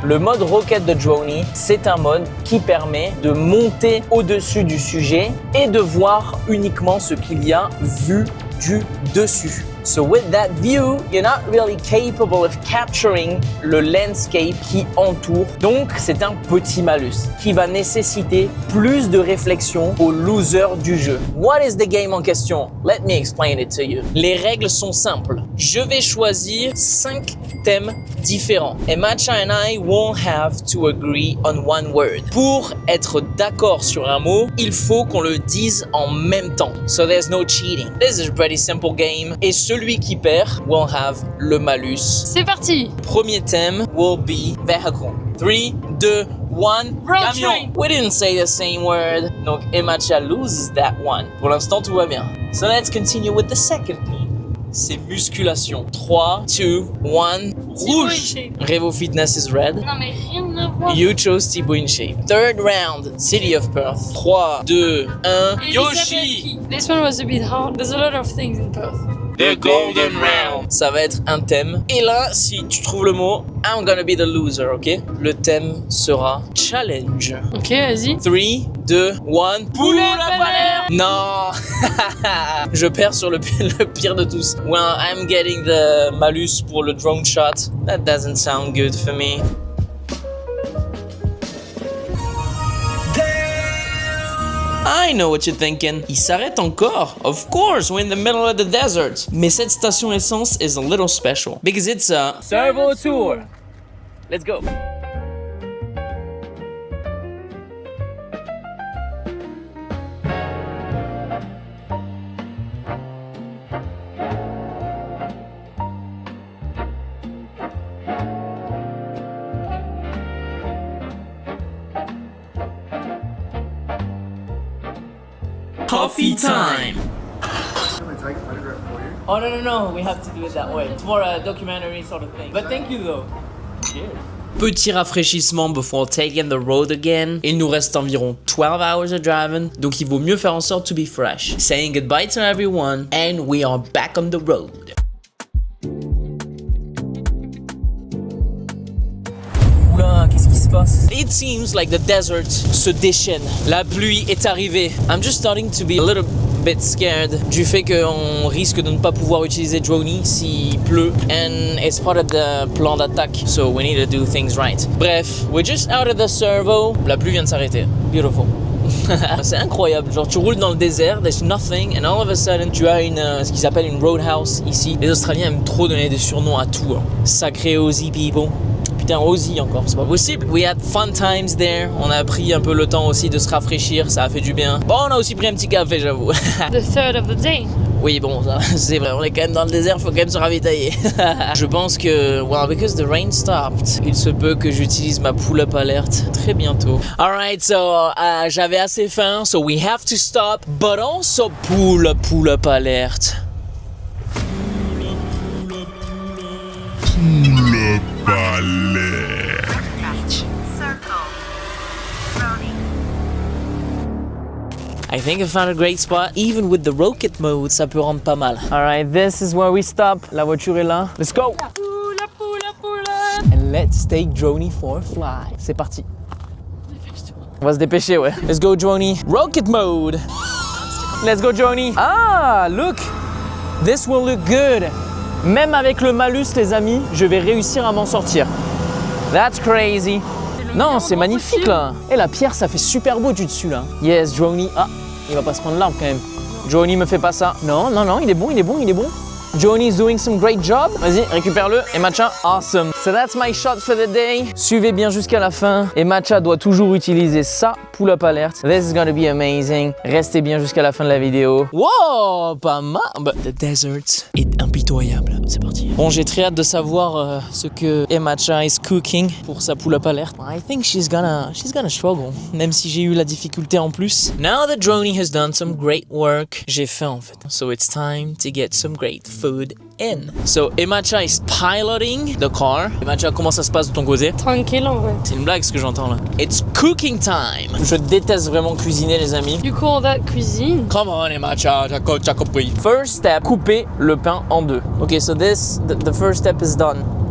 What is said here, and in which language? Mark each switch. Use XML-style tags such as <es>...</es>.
<fr>Le mode rocket de Droney, c'est un mode qui permet de monter au-dessus du sujet et de voir uniquement ce qu'il y a vu du dessus.</fr> <en>So with that view, you're not really capable of capturing le landscape</en> <fr>qui entoure. Donc c'est un petit malus qui va nécessiter plus de réflexion aux losers du jeu.</fr> <en>What is the game en question? Let me explain it to you.</en> <fr>Les règles sont simples. Je vais choisir 5 thèmes différents.</fr> <en>Emacha and I won't have to agree on one word.</en> <fr>Pour être d'accord sur un mot, il faut qu'on le dise en même temps.</fr> <en>So there's no cheating. This is a pretty simple game.</en> <fr>Et celui qui perd</fr> <en>will have</en> <fr>le malus. C'est parti. Premier thème</fr> <en>will be vehicle. 3, 2, 1, Road</en> <fr>camion. train.</fr> <en>We didn't say the same word. Donc Emacha loses that one.</en> <fr>Pour l'instant, tout va bien.</fr> <en>So let's continue with the second theme.</en> <fr>C'est musculation. 3, 2, 1, rouge.</fr> <en>Revo Fitness is red.</en> <fr>Non mais rien à voir.</fr> <en>You chose Thibaut InShape. Third round, City of Perth. 3, 2, 1, Yoshi. This one was a bit hard. There's a lot of things in Perth. The golden round.</en> <fr>Ça va être un thème. Et là, si tu trouves le mot,</fr> <en>I'm gonna be the loser, ok?</en> <fr>Le thème sera challenge. Ok, vas-y. 3, 2, 1, poulet à palais. Non. Je perds sur le pire de tous.</fr> <en>Well, I'm getting the malus</en> <fr>pour le</fr> <en>drone shot. That doesn't sound good for me. I know what you're thinking.</en> <fr>Il s'arrête encore.</fr> <en>Of course, we're in the middle of the desert.</en> <fr>Mais cette station essence</fr> <en>is a little special because it's a servo tour. Let's go. Coffee time. Oh no, we have to do it that way. It's more a documentary sort of thing. But thank you though. Cheers.</en> <fr>Petit rafraîchissement</fr> <en>before taking the road again.</en> <fr>Il nous reste environ 12</fr> <en>hours of driving,</en> <fr>donc il vaut mieux faire en sorte</fr> <en>to be fresh. Saying goodbye to everyone, and we are back on the road.</en> <fr>Oula, qu'est-ce qui se passe?</fr> <en>It seems like the desert</en> <fr>se déchaîne. La pluie est arrivée.</fr> <en>I'm just starting to be a little bit scared</en> <fr>du fait qu'on risque de ne pas pouvoir utiliser Droney s'il pleut,</fr> <en>and it's part of the plan d'attaque, so we need to do things right. Bref, we're just out of the servo.</en> <fr>La pluie vient de s'arrêter.</fr> <en>Beautiful.</en> <fr>C'est incroyable, genre tu roules dans le désert,</fr> <en>there's nothing, and all of a sudden</en> <fr>tu as ce qu'ils appellent une roadhouse ici. Les Australiens aiment trop donner des surnoms à tout. Hein. Sacré Aussie people. Putain, Aussie encore, c'est pas possible.</fr> <en>We had fun times there.</en> <fr>On a pris un peu le temps aussi de se rafraîchir, ça a fait du bien. Bon, on a aussi pris un petit café, j'avoue.</fr> <en>The third of the day.</en> <fr>Oui, bon, ça, c'est vrai, on est quand même dans le désert, faut quand même se ravitailler. Je pense que,</fr> <en>well, because the rain stopped,</en> <fr>il se peut que j'utilise ma pull-up alert très bientôt.</fr> <en>Alright, so,</en> <fr>j'avais assez faim,</fr> <en>so we have to stop, but also pull-up alert. Pull-up alert. Circle. Brony. I think I found a great spot. Even with the rocket mode,</en> <fr>ça peut rendre pas mal.</fr> <en>Alright, this is where we stop.</en> <fr>La voiture est là.</fr> <en>Let's go! And let's take Droney for a fly.</en> <fr>C'est parti. On va se dépêcher, ouais.</fr> <en>Let's go, Droney. Rocket mode. Let's go, Droney. Ah, look. This will look good.</en> <fr>Même avec le malus, les amis, je vais réussir à m'en sortir.</fr> <en>That's crazy.</en> <fr>Non, c'est magnifique là. Et la pierre, ça fait super beau du dessus là. Yes, Droney. Ah, il va pas se prendre l'arbre quand même. Droney, me fait pas ça. Non, il est bon.</fr> <en>Droney is doing some great job.</en> <fr>Vas-y, récupère-le.</fr> <en>Et Matcha, awesome. So that's my shot for the day.</en> <fr>Suivez bien jusqu'à la fin. Et Matcha doit toujours utiliser sa pull-up alert.</fr> <en>This is gonna be amazing.</en> <fr>Restez bien jusqu'à la fin de la vidéo. Wow, pas mal.</fr> <en>The desert</en> <fr>est impitoyable. C'est parti. Bon, j'ai très hâte de savoir ce que Matcha</fr> <en>is cooking</en> <fr>pour sa pull-up alert.</fr> <en>I think she's gonna struggle,</en> <fr>même si j'ai eu la difficulté en plus.</fr> <en>Now that Droney has done some great work,</en> <fr>j'ai faim en fait.</fr> <en>So it's time to get some great food in. So Matcha is piloting the car.</en> <fr>Matcha, comment ça se passe de ton côté? Tranquille en vrai. C'est une blague ce que j'entends là.</fr> <en>It's cooking time.</en> <fr>Je déteste vraiment cuisiner les amis.</fr> <en>You call that cuisine? Come on Matcha,</en> <fr>t'as compris.</fr> <en>First step,</en> <fr>couper le pain en deux.</fr> <en>Okay, so the first step is done.</en>